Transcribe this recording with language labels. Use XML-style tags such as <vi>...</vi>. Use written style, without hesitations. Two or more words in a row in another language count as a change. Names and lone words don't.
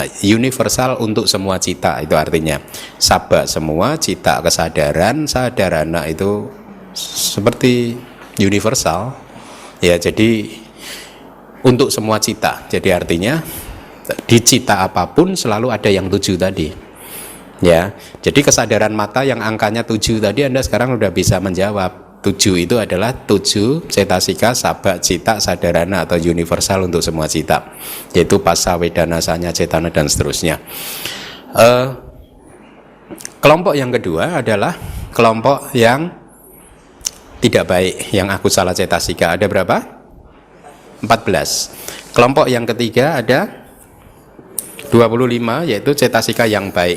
<id>Universal untuk semua cita, itu artinya sabba semua, cita kesadaran, sadarana itu seperti universal ya, jadi untuk semua cita. Jadi artinya di cita apapun selalu ada yang 7 tadi ya. Jadi kesadaran mata yang angkanya 7 tadi, Anda sekarang sudah bisa menjawab. 7 itu adalah 7 cetasika, sabba, cita, sadarana atau universal untuk semua cita, yaitu passa, vedana, sanya, cetana dan seterusnya. Kelompok yang kedua adalah kelompok yang tidak baik, yang</id> <pi>akusala cetasika.</pi> <id>Ada berapa? 14. Kelompok yang ketiga ada 25, yaitu cetasika yang baik.</id>